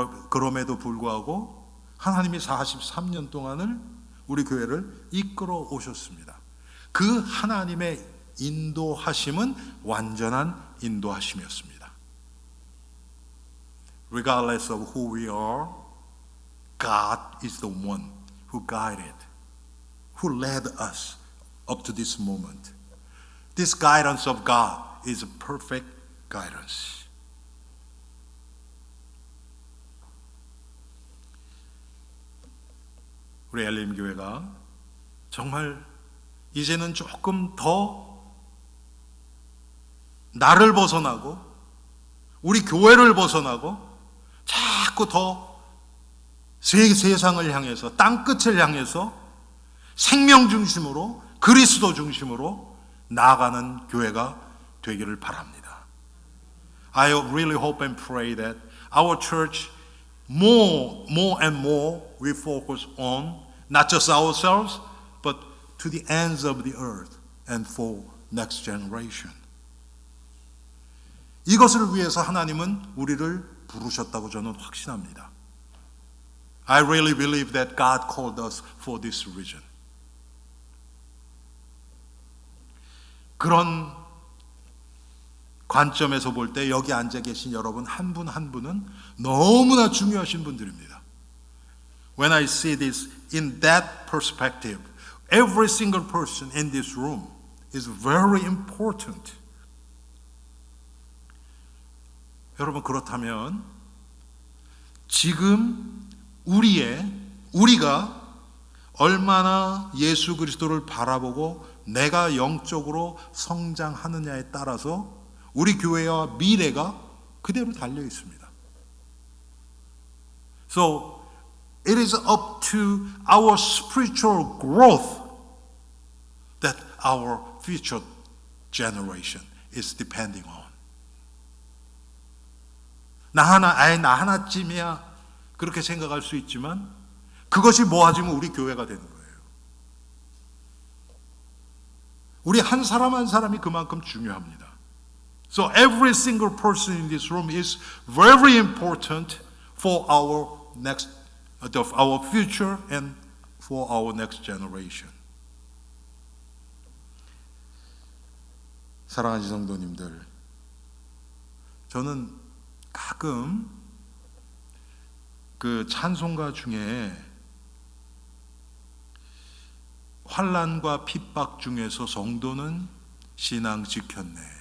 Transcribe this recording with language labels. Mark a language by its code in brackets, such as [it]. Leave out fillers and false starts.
[ko] 그럼에도 불구하고 하나님이 43년 동안을 우리 교회를 이끌어 오셨습니다. 그 하나님의 인도하심은 완전한 인도하심이었습니다. [en] Regardless of who we are, God is the one who guided, who led us up to this moment. This guidance of God is a perfect guidance. [ko] 우리 엘림 교회가 정말 이제는 조금 더 나를 벗어나고 우리 교회를 벗어나고 자꾸 더 세상을 향해서 땅끝을 향해서 생명 중심으로 그리스도 중심으로 나아가는 교회가 되기를 바랍니다. [en] I really hope and pray that our church more and more we focus on not just ourselves but to the ends of the earth and for next generation. [ko] 이것을 위해서 하나님은 우리를 부르셨다고 저는 확신합니다. [en] I really believe that God called us for this reason. [ko] 그런 관점에서 볼 때 여기 앉아 계신 여러분 한 분 한 분은 너무나 중요하신 분들입니다. [en] When I see this in that perspective, every single person in this room is very important. [ko] 여러분 그렇다면 지금 우리가 얼마나 예수 그리스도를 바라보고 내가 영적으로 성장하느냐에 따라서 우리 교회와 미래가 그대로 달려 있습니다. [en] So it is up to our spiritual growth that our future generation is depending on. [ko] 나 하나쯤이야 그렇게 생각할 수 있지만 그것이 모아지면 우리 교회가 되는 거예요. 우리 한 사람 한 사람이 그만큼 중요합니다. [en] So every single person in this room is very important for our future and for our next generation. [ko] 사랑하는 성도님들, 저는 가끔 그 찬송가 중에 환난과 핍박 중에서 성도는 신앙 지켰네.